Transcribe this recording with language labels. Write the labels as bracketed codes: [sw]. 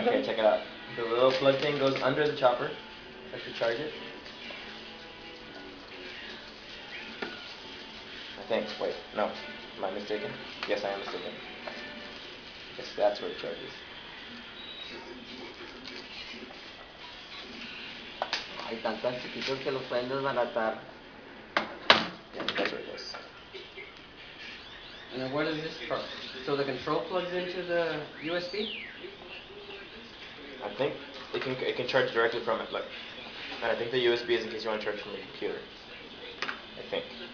[en] Okay, check it out. The little plug thing goes under the chopper. That's to charge it. I think. Wait, no. Am I mistaken? Yes, I am mistaken. Yes, that's where it charges. [es] Hay tantos chiquitos que los pueden desbaratar. [en] Yeah, that's where it goes. And then where does this from? So the control plugs into the USB? I think it can charge directly from it. Look, and I think the USB is in case you want to charge from the computer. I think.